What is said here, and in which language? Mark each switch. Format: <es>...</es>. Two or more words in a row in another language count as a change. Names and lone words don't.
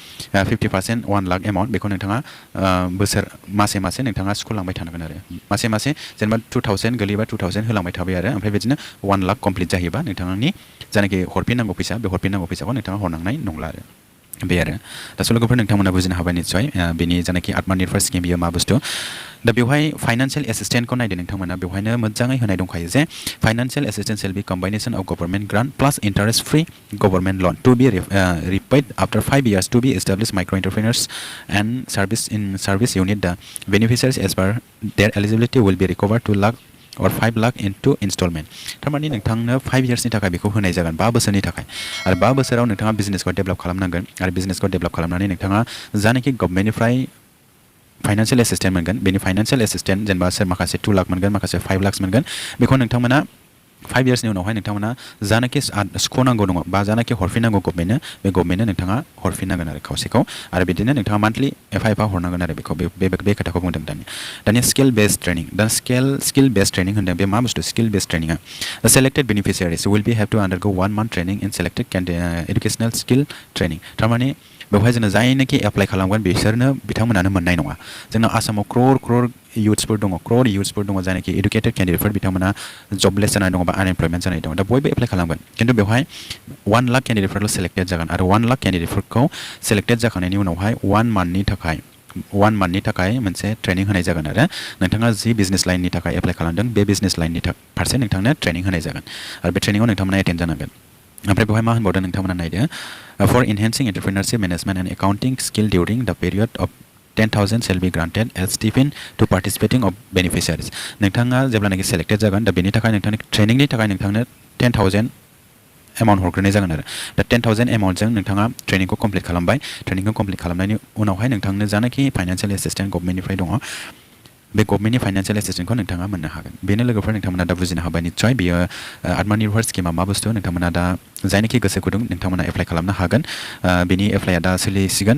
<brx>50% 1 लाख एमाउन्ट बेखौ नोंथाङा मासे नोंथाङा सुख'लांबाय थानांगोन आरो मासे जेनेबा 2000 गोलैबा 2000 होलांबाय थाबाय आरो ओमफ्राय बिदिनो 1 लाख कमप्लिट जाहैबा नोंथांनि जायनाखि हरफिननांगौ फैसा बे हरफिननांगौ फैसाखौ नोंथाङा हरनांनाय नंला आरो बे आरो दा लोगोफोर नोंथांमोना बुजिनो हाबाय निस्सय बेनि जायनाखि आत्मनिर्भर स्किम बियो मा बुस्थु दा बेवहाय फाइनान्सियेल एसिस्टेन्टखौ नायदो नोंथांमोना बेवहायनो मोजाङै होनाय दंखायो जे</brx> <en>financial assistance shall be combination of government grant plus interest free government loan to be repaid after 5 years to be establish micro entrepreneurs and service unit दा beneficiaries as per their eligibility will be recover 2 लाख और 5 लाख into instalment</en> <brx>थारमाने नोंथांनो 5 इयार्सनि थाखाय बेखौ होनाय जागोन 5 बोसोरनि थाखाय आरो 5 बोसोराव नोंथाङा बिजनेसखौ डेभेलप खालामनांगोन आरो बिजनेसखौ डेभेलप खालामनानै नोंथाङा जानाखि गभर्नमेन्टनिफ्राय</brx> <en>financial assistant</en> <brx>मोनगोन बेनि</brx> <en>financial assistant</en> <brx>जेनेबा सोर माखासे 2 लाख मोनगोन माखासे 5 लाख मोनगोन बेखौ नोंथांमोना 5 इयार्सनि उनावहाय नोंथांमोना जानाखि सुख'नांगौ दङ बा जानाखि हरफिननांगौ गभर्नमेन्टनो नोंथाङा हरफिननांगोन आरो खावसेखौ आरो बिदिनो नोंथाङा मान्थलि एफा हरनांगोन आरो बेखौ बे खोथाखौ बुंदों दानिया</brx> <en>skill based</en> <brx>ट्रेनिं दा</brx> <en>skill based training</en> <brx>होनदों बे मा बुस्थु</brx> <en>skill based training selected beneficiaries will be have to undergo 1 month training in selected educational skill training</en> <brx>थारमाने बेवहाय जोङो जायनोखि एप्लाइ खालामगोन बिसोरनो बिथांमोनानो मोननाय नङा जोंना आसामाव क्रर युथ्सफोर दङ जायनोखि</brx> <en>educated candidates</en> <brx>बिथांमोना जबलेस जानानै दङ बा आनएमप्लयमेन्ट जानानै दङ दा बयबो एप्लाइ खालामगोन खिन्थु बेवहाय 1 लाख केन्डिडेटफोरल' सेलेक्टेड जागोन आरो 1 लाख केन्डिडेटफोरखौ सेलेक्टेड जाखांनायनि उनावहाय 1 मान्थनि थाखाय मोनसे ट्रेनिं होनाय जागोन आरो नोंथाङा जि</brx> <en>business line</en> <brx>थाखाय एप्लाइ खालामदों बे</brx> <en>business line</en> <brx>फारसे नोंथांनो ट्रेनिं होनाय जागोन आरो बे ट्रेनिंआव नोंथांमोना एटेन्ड जानांगोन ओमफ्राय बेवहाय मा होनबावदों नोंथांमोना नायदो</brx> <en>for enhancing entrepreneurship management and accounting skill during the period of 10,000 shall be granted as stipend to participating of beneficiaries</en> <brx>नोंथाङा जेब्लानाखि सेलेक्टेड जागोन दा बेनि थाखाय नोंथांनि ट्रेनिंनि थाखाय नोंथांनो 10,000 एमाउन्ट हरग्रोनाय जागोन आरो दा 10,000 एमाउन्टजों नोंथाङा ट्रेनिंखौ कमप्लिट खालामबाय ट्रेनिंखौ कमप्लिट खालामनायनि उनावहाय नोंथांनो जानाखि</brx> <en>financial assistant</en> <brx>गभर्नमेन्टनिफ्राय दङ बे गभर्नमेन्टनि</brx> <en>financial assistant</en> <brx>नोंथाङा मोननो हागोन बेनो लोगोफोर नोंथांमोना दा बुजिनो हाबाय निस्सय बियो आत्मनिर्भर स्किमा मा बुस्थु नोंथांमोना दा जायनोखि गोसो गुदुं नोंथांमोना एप्लाइ खालामनो हागोन बेनि एप्लाइआ दा सोलिसिगोन</brx>